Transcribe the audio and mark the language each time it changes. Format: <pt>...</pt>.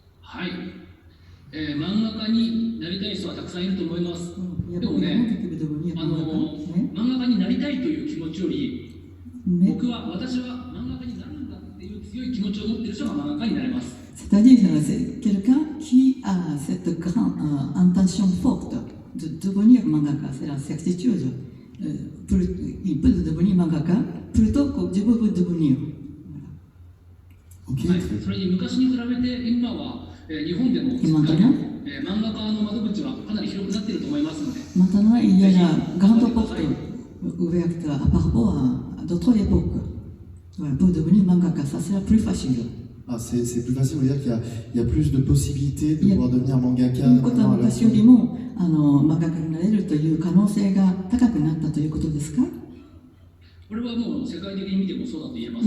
<ja>はい、漫画家になりたい人はたくさんいると思います。でもね、漫画家になりたいという気持ちより、私は漫画家になるんだっていう強い気持ちを持っている人が漫画家になれます。</ja> <fr>C'est-à-dire, c'est quelqu'un qui a cette grande intention forte de devenir mangaka, c'est la certitude. Il peut devenir mangaka plutôt que je veux devenir.</fr> <ja>はい、それに昔に比べて今は日本でも漫画家の窓口はかなり広くなっていると思いますので。</ja> <fr>Maintenant, il y a la grande porte ouverte à Parbo à d'autres époques. Voilà, pour devenir mangaka, ça sera plus facile. Ah, c'est plus facile, vous dire qu'il y a plus de possibilités de pouvoir devenir mangaka.</fr> <ja>ということは昔よりも漫画家になれるという可能性が高くなったということですか？これはもう世界的に見てもそうだと言えます</ja>